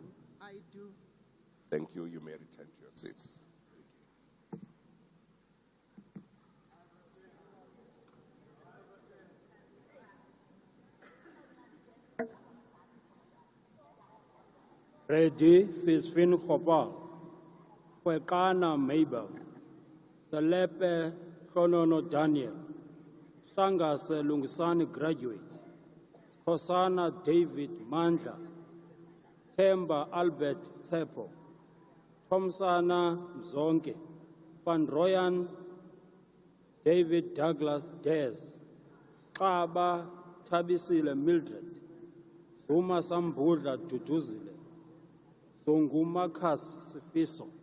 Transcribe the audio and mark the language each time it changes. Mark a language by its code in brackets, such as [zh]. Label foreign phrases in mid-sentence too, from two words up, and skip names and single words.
[en] I do. Thank you. You may return to your seats. Ready, Fisfin Khopal, Kwekana Mabel, Salepe Khonono Daniel, Sangase Lungisani graduate, Kosana David Mandla, Temba Albert Tsepo, Tomsana Mzonke, Van Royan David Douglas Dez, Kaba Tabisile Mildred, Zuma Sambudla Duduzile, Songumakas Sifiso.